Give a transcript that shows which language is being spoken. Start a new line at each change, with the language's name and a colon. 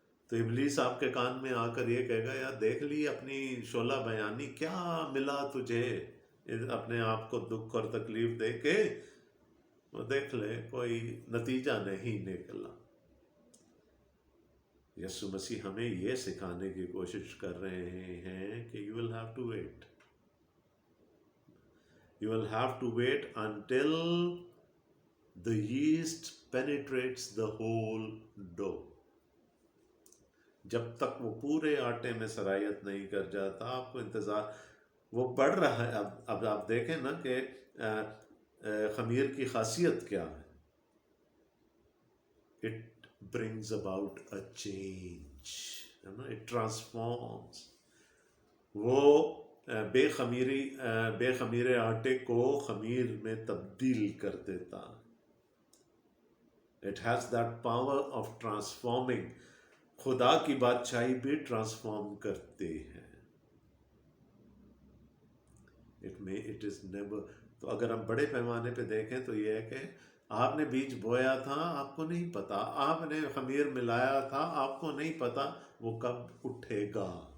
Urdu: تو ابلیس آپ کے کان میں آ کر یہ کہے گا، یار دیکھ لی اپنی شعلہ بیانی، کیا ملا تجھے اپنے آپ کو دکھ اور تکلیف دے کے؟ وہ دیکھ لے، کوئی نتیجہ نہیں نکلا. یسوع مسیح ہمیں یہ سکھانے کی کوشش کر رہے ہیں کہ
English: you will have to wait. You will have to wait until the yeast penetrates the whole dough.
Urdu: جب تک وہ پورے آٹے میں سرایت نہیں کر جاتا، آپ کو انتظار، وہ بڑھ رہا ہے. اب آپ دیکھیں نا کہ خمیر کی خاصیت کیا ہے.
English: It brings about a change. It transforms.
Urdu: وہ بے خمیرے آٹے کو خمیر میں تبدیل کر دیتا.
English: It has that power of transforming.
Urdu: خدا کی بادشاہی بھی ٹرانسفارم کرتے ہیں.
English: It is never.
Urdu: تو اگر ہم بڑے پیمانے پہ دیکھیں تو یہ ہے کہ آپ نے بیج بویا تھا، آپ کو نہیں پتا. آپ نے خمیر ملایا تھا، آپ کو نہیں پتا وہ کب اٹھے گا.